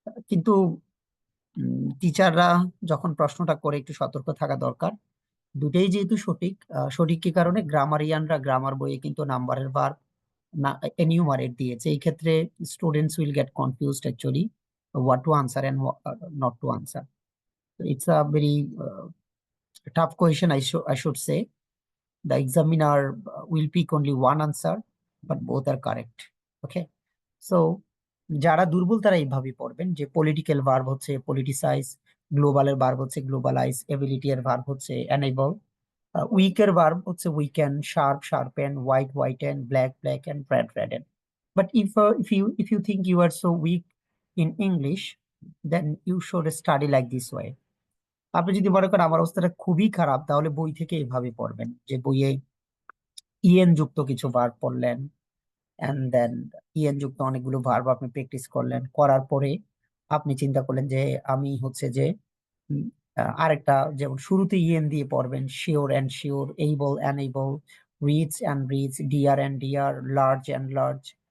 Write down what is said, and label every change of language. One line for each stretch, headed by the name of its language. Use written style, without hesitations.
Bangla: কিন্তু টিচাররা যখন প্রশ্নটা করে একটু সতর্ক থাকা দরকার। দুটেই যেহেতু সঠিক, সঠিক কি কারণে, গ্রামারিয়ানরা গ্রামার বইয়ে কিন্তু নাম্বারের ভার্ব না এনিউমারেট দিয়েছে। এই ক্ষেত্রে
English: Students will get confused actually what to answer and not to answer. It's a very tough question, I should say. The examiner will pick only one answer, but both are correct.
Bangla: Okay, so যারা দুর্বল তারা এইভাবে পড়বেন যে political verb হচ্ছে politicise, গ্লোবালের verb হচ্ছে globalise, ability এর verb হচ্ছে এনেবল, উইকের ভার্ব হচ্ছে weaken, sharp sharpen, white whiten, black ব্ল্যাকেন, red Radeon.
English: But if you think you are so weak in English, then you should study like this way.
Bangla: আপনি যদি মনে করেন আমার অবস্থাটা খুবই খারাপ, তাহলে বই থেকে এভাবে পড়বেন, যে বইয়ে ইএন যুক্ত কিছু ভার্ব পড়লেন, এন্ড দেন ইএন যুক্ত অনেকগুলো ভার্ব আপনি প্র্যাকটিস করলেন, করার পরে আপনি চিন্তা করলেন যে আমি হচ্ছে যে আরেকটা, যেমন শুরুতে ইএন দিয়ে পড়বেন, sure and sure, able and able, rich and rich, deer and deer, large and large.